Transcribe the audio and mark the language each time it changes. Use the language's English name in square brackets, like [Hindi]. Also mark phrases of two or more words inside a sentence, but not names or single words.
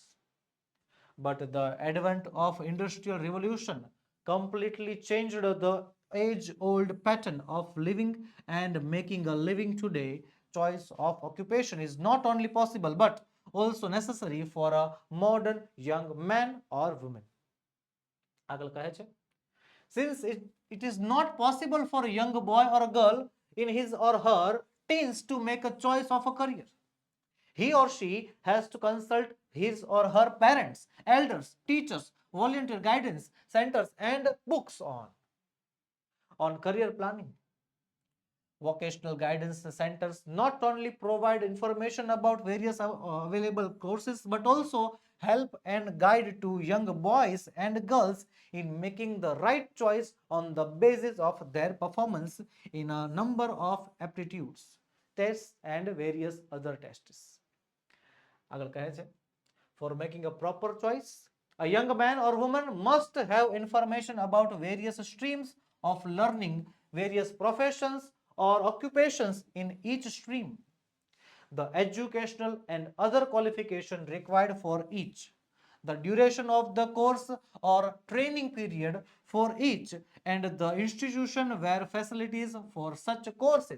[English] But the advent of industrial revolution completely changed the age-old pattern of living, and making a living today. Choice of occupation is not only possible but also necessary for a modern young man or woman. [Gujarati] આગળ કહે છે, [English] since it is not possible for a young boy or a girl in his or her teens to make a choice of a career, he or she has to consult his or her parents, elders, teachers, volunteer guidance centers, and books on career planning. Vocational guidance centers not only provide information about various available courses but also help and guide to young boys and girls in making the right choice on the basis of their performance in a number of aptitudes tests and various other tests. [Gujarati] આગળ કહે છે, [English] for making a proper choice, a young man or woman must have information about various streams of learning, various professions or occupations in each stream, the educational and other qualification required for each, the duration of the course or training period for each, and the institution where facilities for such courses.